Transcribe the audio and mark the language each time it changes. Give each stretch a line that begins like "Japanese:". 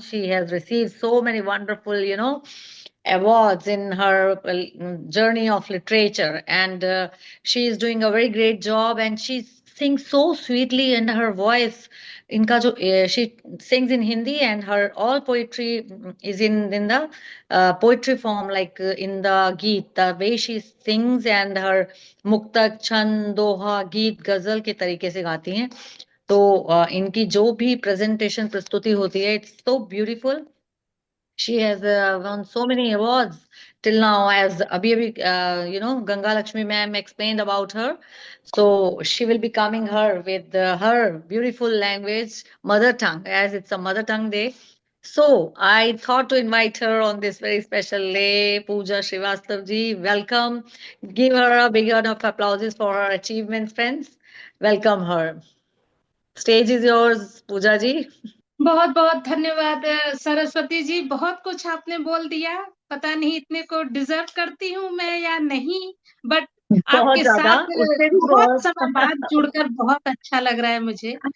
English: She has received so many wonderful awards in her journey of literature, and she is doing a very great job, and she sings so sweetly, and her voice
Hindi: इनका जो
English: she sings in Hindi, and her all poetry is in the poetry form, like in the geet, the way she sings, and her
Hindi: मुक्तक छंद दोहा गीत गजल के तरीके से गाती हैं. तो इनकी जो भी प्रेजेंटेशन प्रस्तुति होती है,
English: it's so beautiful. She has won so many awards till now, as abhi Gangalaxmi ma'am explained about her. So she will be coming her with her beautiful language, mother tongue, as it's a mother tongue day. So I thought to invite her on this very special day. Pooja Srivastava ji, welcome. Give her a big round of applause for her achievements, friends. Welcome her. Stage is yours, Pooja ji.
Hindi: बहुत बहुत धन्यवाद सरस्वती जी, बहुत कुछ आपने बोल दिया. पता नहीं इतने को डिजर्व करती हूँ मैं या नहीं, बट आपके साथ बहुत समय बाद जुड़कर बहुत अच्छा लग रहा है मुझे.